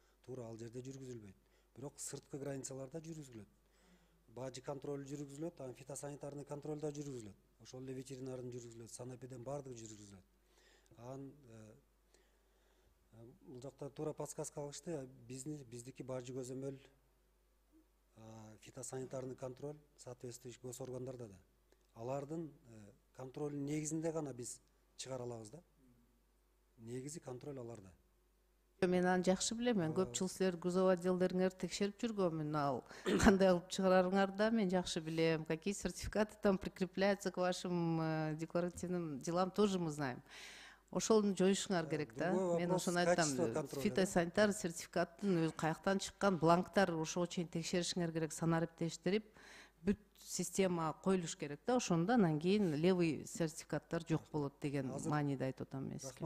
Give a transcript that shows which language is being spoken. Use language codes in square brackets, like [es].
[ky] Туура ал жерде жүргүзүлбөйт. Бирок сырткы границаларда жүргүзүлөт. Бажы контроль жүргүзүлөт, анан фитосанитарный контроль да жүргүзүлөт. Ошол эле ветеринардын жүргүзүлөт, санэпиден баардыгы жүргүзүлөт. Анан бул жакта туура подсказка кылышты. Биздики бажы көзөмөл, фитосанитарный контроль соответствующий госоргандарда да. Алардын контролдун негизинде гана биз чыгара алабыз да. Негизи контроль аларда. Мен аны жакшы билем. Мен көп жыл силер грузовой отделдериңерди текшерип жүргөмүн. Ал кандай кылып чыгарарыңарды да мен жакшы билем. [ru] Какие сертификаты там прикрепляются к вашим декларативным делам, тоже мы знаем. [ky] Ошолду жоюшуңар керек да. Мен ошону айтам. Фитосанитар сертификаттын өзү каяктан чыккан, бланктар ошого чейин текшеришиңер керек, санариптештирип, бүт система коюлуш керек да. Ошондо анан кийин левый сертификаттар жок болот деген мааниде айтып атам мен сизге.